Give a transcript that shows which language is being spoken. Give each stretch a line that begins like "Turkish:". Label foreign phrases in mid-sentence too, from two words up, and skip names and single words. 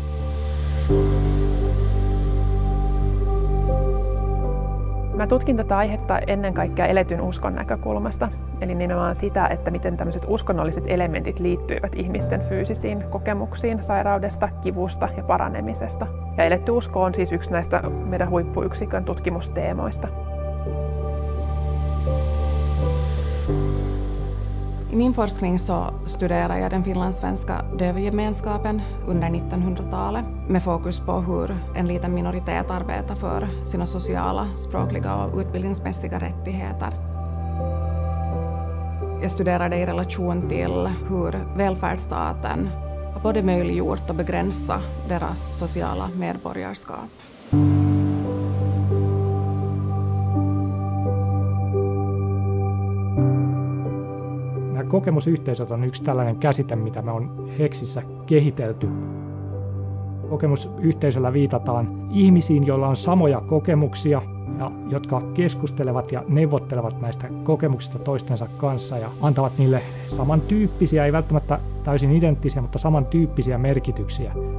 Finnish: Mä tutkin tätä aihetta ennen kaikkea eletyn uskon näkökulmasta, eli nimenomaan sitä, että miten tämmöiset uskonnolliset elementit liittyivät ihmisten fyysisiin kokemuksiin sairaudesta, kivusta ja paranemisesta. Ja eletty usko on siis yksi näistä meidän huippuyksikön tutkimusteemoista.
Swedish: I min forskning så studerar jag den finlandssvenska dövgemenskapen under 1900-talet med fokus på hur en liten minoritet arbetar för sina sociala, språkliga och utbildningsmässiga rättigheter. Jag studerar det i relation till hur välfärdsstaten har både möjliggjort och begränsat deras sociala medborgarskap.
Finnish: Kokemusyhteisöt on yksi tällainen käsite, mitä me on HEXissä kehitelty. Kokemusyhteisöllä viitataan ihmisiin, joilla on samoja kokemuksia ja jotka keskustelevat ja neuvottelevat näistä kokemuksista toistensa kanssa ja antavat niille samantyyppisiä, ei välttämättä täysin identtisiä, mutta samantyyppisiä merkityksiä.